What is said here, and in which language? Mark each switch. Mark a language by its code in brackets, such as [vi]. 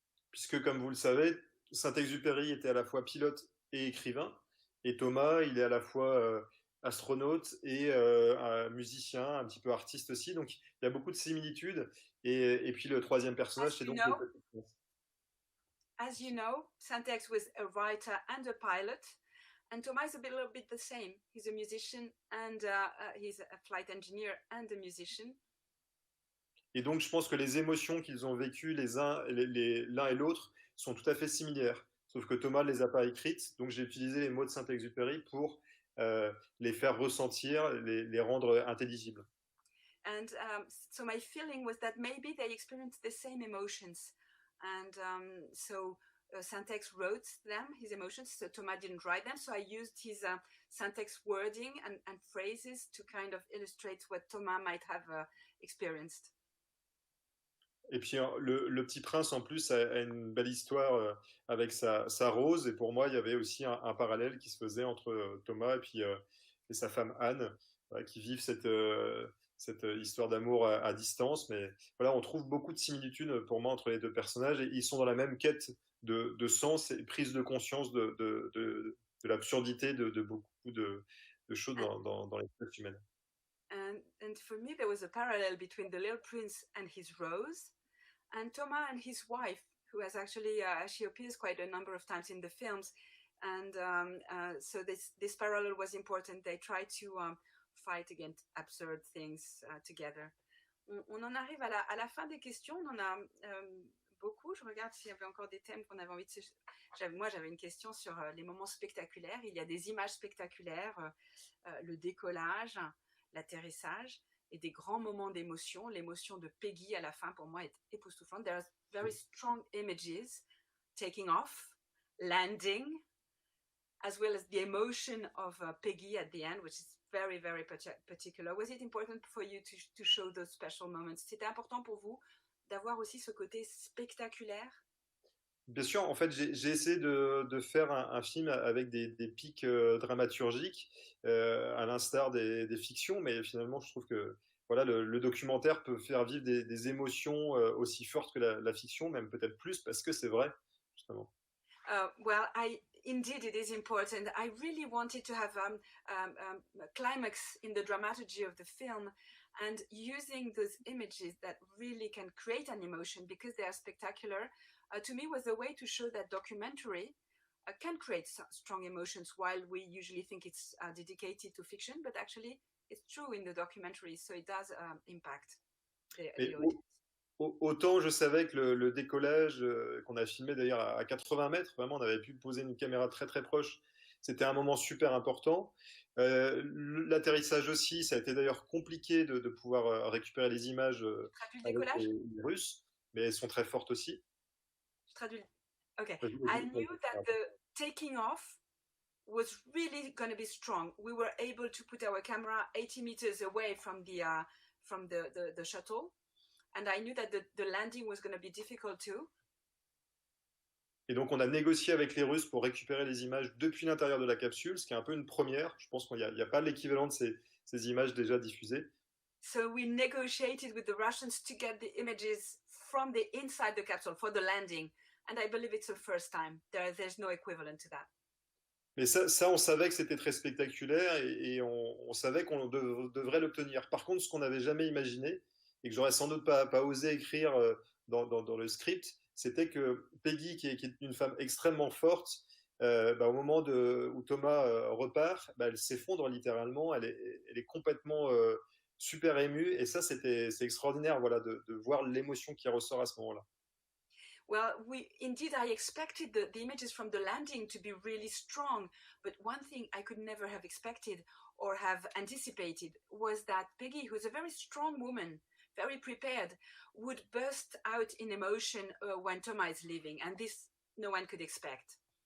[fr] Puisque, comme vous le savez, Saint-Exupéry était à la fois pilote et écrivain. Et Thomas, il est à la fois astronaute et un musicien, un petit peu artiste aussi. Donc, il y a beaucoup de similitudes. Et puis, le troisième personnage, c'est donc le Petit Prince. [en] As you know, Saint-Ex was a writer and a pilot. And Thomas is a little bit the same. He's a musician and he's a flight engineer and a musician. [fr] Et donc, je pense que les émotions qu'ils ont vécues l'un et l'autre sont tout à fait similaires. Sauf que Thomas ne les a pas écrites. Donc, j'ai utilisé les mots de Saint-Exupéry pour les faire ressentir, les rendre intelligibles. [en] And so my feeling was that maybe they experienced the same emotions. And so Saint-Ex wrote them, his emotions, so Thomas didn't write them. So I used his Saint-Ex wording and phrases to kind of illustrate what Thomas might have experienced. [fr] Et puis le Petit Prince, en plus, a une belle histoire avec sa rose. Et pour moi, il y avait aussi un parallèle qui se faisait entre Thomas et sa femme Anne, qui vivent cette histoire d'amour à distance. Mais voilà, on trouve beaucoup de similitudes pour moi entre les deux personnages. Et ils sont dans la même quête de sens et prise de conscience de l'absurdité de beaucoup de choses dans l'espèce humaine. [en] And for me, there was a parallel between the Little Prince and his rose, and Thomas and his wife, who has actually she appears quite a number of times in the films, and so this parallel was important. They try to fight against absurd things together. [fr] On en arrive à la fin des questions. On en a beaucoup. Je regarde s'il y avait encore des thèmes qu'on avait envie de... Moi, j'avais une question sur les moments spectaculaires. Il y a des images spectaculaires, le décollage, l'atterrissage et des grands moments d'émotion. L'émotion de Peggy à la fin, pour moi, est époustouflante. [en] There are very strong images, taking off, landing, as well as the emotion of Peggy at the end, which is very, very particular. Was it important for you to show those special moments? [fr] C'était important pour vous d'avoir aussi ce côté spectaculaire? Bien sûr, en fait, j'ai essayé de faire un film avec des pics dramaturgiques, à l'instar des fictions, mais finalement, je trouve que voilà, le documentaire peut faire vivre des émotions aussi fortes que la fiction, même peut-être plus, parce que c'est vrai, justement. [en] Well, indeed, it is important. I really wanted to have a climax in the dramaturgy of the film, and using those images that really can create an emotion because they are spectacular, to me was a way to show that documentary can create strong emotions while we usually think it's dedicated to fiction, but actually it's true in the documentary, so it does impact the audience. [fr] Autant je savais que le décollage qu'on a filmé d'ailleurs à 80 mètres, vraiment on avait pu poser une caméra très très proche, c'était un moment super important. L'atterrissage aussi, ça a été d'ailleurs compliqué de pouvoir récupérer les images avec les Russes, mais elles sont très fortes aussi. Je traduis. Okay. [en] I knew that the taking off was really going to be strong. We were able to put our camera 80 meters away from the shuttle. And I knew that the landing was going to be difficult too. [fr] Et donc on a négocié avec les Russes pour récupérer les images depuis l'intérieur de la capsule, ce qui est un peu une première. Je pense qu'il n'y a pas l'équivalent de ces images déjà diffusées. [en] So we negotiated with the Russians to get the images from the inside the capsule for the landing. And I believe it's the first time. There's no equivalent to that. [fr] Mais ça, on savait que c'était très spectaculaire et on savait qu'on devrait l'obtenir. Par contre, ce qu'on n'avait jamais imaginé, et que j'aurais sans doute pas osé écrire dans le script, c'était que Peggy, qui est une femme extrêmement forte, au moment où Thomas repart, elle s'effondre littéralement, elle est complètement super émue, et ça, c'est extraordinaire, voilà, de voir l'émotion qui ressort à ce moment-là. [en] Well, indeed, I expected the images from the landing to be really strong, but one thing I could never have expected or have anticipated was that Peggy, who's a very strong woman, very prepared, would burst out in emotion when Thomas is leaving, and this no one could expect.